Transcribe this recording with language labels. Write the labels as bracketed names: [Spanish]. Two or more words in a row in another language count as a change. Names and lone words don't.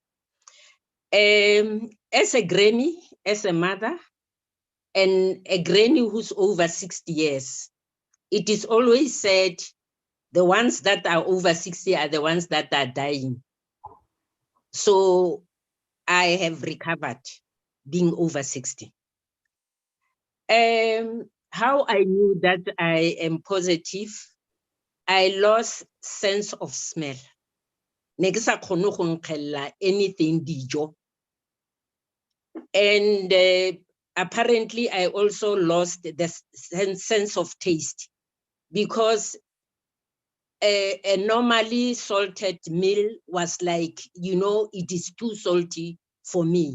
[English] As a granny, as a mother, and a granny who's over 60 years, it is always said the ones that are over 60 are the ones that are dying. So I have recovered being over 60. how I knew that I am positive, I lost sense of smell. [Tswana] Ne ke sa kgone go nkgelela anything dijo. [English] And apparently I also lost the sense of taste, because a normally salted meal was like, you know, it is too salty for me.